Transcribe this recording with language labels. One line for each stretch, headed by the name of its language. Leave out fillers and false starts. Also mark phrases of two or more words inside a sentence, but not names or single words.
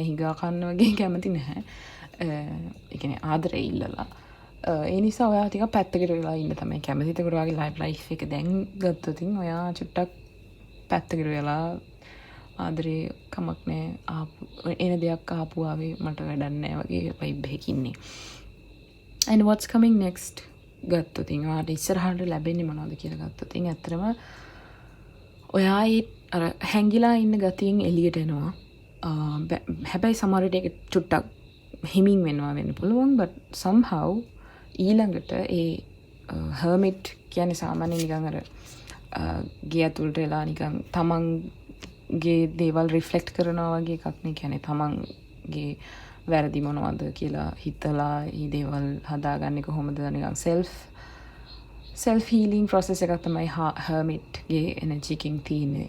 Sinhala: හිඟා කන්න වගේ කැමති නැහැ. ඒ කියන්නේ ආදරේ ඉල්ලලා. ඒ නිසා ඔයා ටිකක් පැත්තකට වෙලා ඉන්න තමයි කැමති. ඒකට ඔයාගේ ලයිෆ් එක දැන් ගත්තොත් ඔයා චුට්ටක් පැත්තකට වෙලා ආදරේ කමක් නෑ ආපු එන දෙයක් ආපු ආවේ මට වැඩක් නෑ වගේ වයිබ් එකකින් ඉන්නේ.
English: and what's coming next
Sinhala: ගත්තොත් ඔයාට ඉස්සරහට ලැබෙන්නේ මොනවද කියලා ගත්තොත් ඇත්තටම ඔයා ඒ අර හැංගිලා ඉන්න ගතියෙන් එළියට එනවා. හැබැයි සමහර විට ඒක චුට්ටක් හිමින් වෙනවා වෙන්න පුළුවන්.
English: but somehow
Sinhala: ඊළඟට ඒ hermit කියන්නේ සාමාන්‍යයෙන් නිකන් අර ගේ ඇතුළට වෙලා නිකන් තමන්ගේ දේවල් රිෆ්ලෙක්ට් කරනවා වගේ එකක් නේ. කියන්නේ තමන්ගේ වැරදි මොනවද කියලා හිතලා මේ දේවල් හදාගන්නේ කොහොමද නිකන්
English: self healing process
Sinhala: එකක් තමයි hermit ගේ energy එකෙන් තියෙන්නේ.